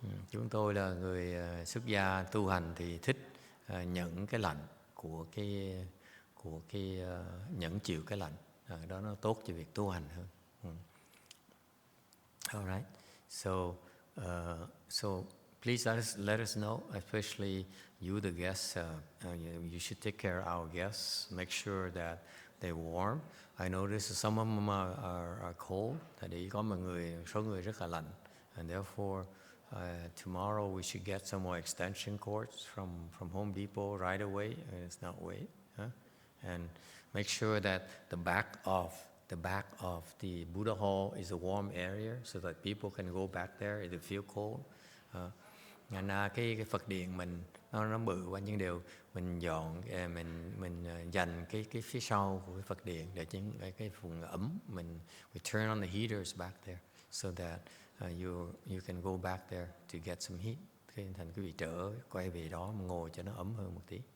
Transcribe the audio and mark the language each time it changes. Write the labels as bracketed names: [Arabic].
[Vietnamese] Chúng tôi là người xuất gia tu hành thì thích nhận cái lạnh của cái nhẫn chịu cái lạnh. Đó nó tốt cho việc tu hành hơn. [English] All right. So please let us know, especially you, the guests. You should take care of our guests. Make sure that they're warm. I notice some of them are cold. [Vietnamese] Tại vì có số người rất là lạnh, [English] and therefore tomorrow we should get some more extension cords from Home Depot right away. It's not wait, and make sure that the back of the Buddha Hall is a warm area so that people can go back there if they feel cold. [Vietnamese] Cái Phật điện mình nó bự quá, nhưng đều mình dọn mình dành cái phía sau của cái Phật điện để cái vùng ấm. [English] We turn on the heaters back there so that you can go back there to get some heat. [Vietnamese] Thế thành quý vị quay về đó mà ngồi cho nó ấm hơn một tí.